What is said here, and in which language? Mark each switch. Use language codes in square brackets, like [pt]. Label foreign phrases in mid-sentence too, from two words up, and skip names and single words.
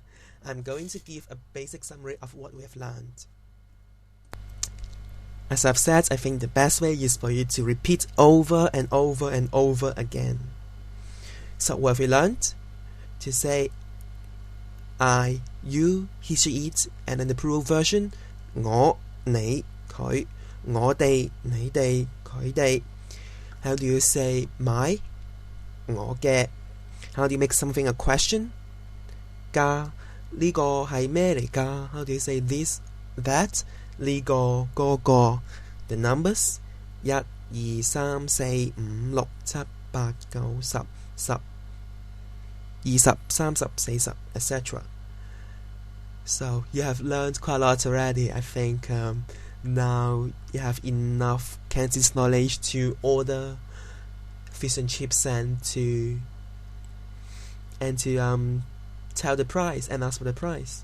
[en] I'm going to give a basic summary of what we have learned. As I've said, I think the best way is for you to repeat over and over and over again. So what have we learned? To say I, you, he, she, it, and in the plural version, [yue] 我, 你, 佢, 我哋, 你哋, 佢哋. [en] How do you say my, [yue] 我嘅? [en] How do you make something a question? [yue] 㗎, 呢個係咩嚟㗎? [en] How do you say this, that, [yue] 呢個, 嗰個? [en] The numbers, 1, 2, 3, 4, 5, 6, 7, 8, 9, 10, 10, 20, 30, 40, etc. So you have learned quite a lot already. I think now you have enough Cantonese knowledge to order fish and chips and to tell the price and ask for the price.